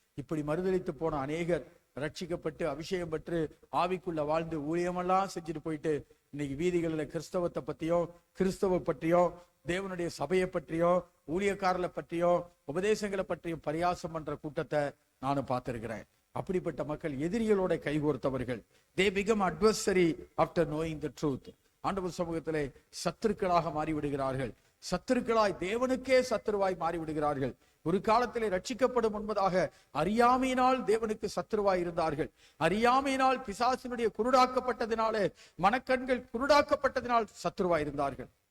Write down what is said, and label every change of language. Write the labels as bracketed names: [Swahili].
[Tamil] இப்படி மறுதலித்து போன அநேகர் ரட்சிக்கப்பட்டு அபிஷேகம் பெற்று ஆவிக்குள்ள வாழ்ந்து ஊழியமெல்லாம் செஞ்சுட்டு போயிட்டு இன்னைக்கு வீதிகளில் கிறிஸ்தவத்தை பத்தியோ, கிறிஸ்தவ பற்றியோ, தேவனுடைய சபையை பற்றியோ, ஊழியக்காரர்களை பற்றியோ, உபதேசங்களை பற்றியும் பரியாசம் பண்ற கூட்டத்தை நானும் பார்த்திருக்கிறேன். அப்படிப்பட்ட மக்கள் எதிரிகளோட கைகோர்த்தவர்கள். [English] they become adversary after knowing the truth. [Tamil] ஆண்டவர் சமூகத்திலே சத்துருக்களாக மாறிவிடுகிறார்கள். சத்துருக்களாய், தேவனுக்கே சத்துருவாய் மாறிவிடுகிறார்கள். ஒரு காலத்திலே ரட்சிக்கப்படும் என்பதாக அறியாமையினால் தேவனுக்கு சத்துருவாய் இருந்தார்கள். அறியாமையினால் பிசாசினுடைய குருடாக்கப்பட்டதினாலே, மனக்கண்கள் குருடாக்கப்பட்டதினால் சத்துருவாய் இருந்தார்கள்.